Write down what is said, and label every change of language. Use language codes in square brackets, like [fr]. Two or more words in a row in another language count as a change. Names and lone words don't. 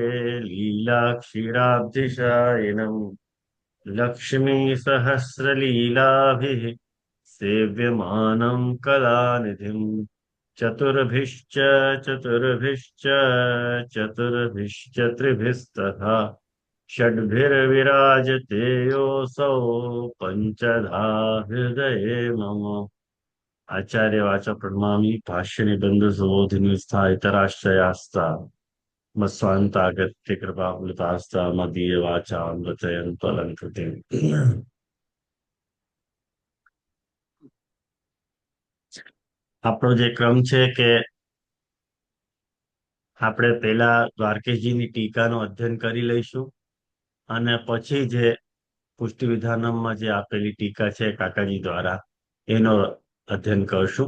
[sa] लीलाक्षीराब्धिशायिनम् लक्ष्मी सहस्रलीलाभिः सेव्यमानं कलानिधिं चतुर्भिश्च चतुर्भिश्च चतुर्भिश्च त्रिभिस्तथा ષડ્भिर्विराजते योऽसौ पञ्चधा हृदये मम आचार्य वाचा प्रणमामि भाष्य निबंध सुबोधिनी इतराश्रयास्ता मस्वांतागत्य कृपाकुलतास्ता मदीय वाचा अमृतयं त्वलंकृते [gu] આપણો જે ક્રમ છે કે આપણે પેલા દ્વારકેશજીની ટીકાનું અધ્યયન કરી લઈશું અને પછી જે પુષ્ટિ વિધાનમમાં જે આપેલી ટીકા છે કાકાજી દ્વારા એનો અધ્યયન કરશું.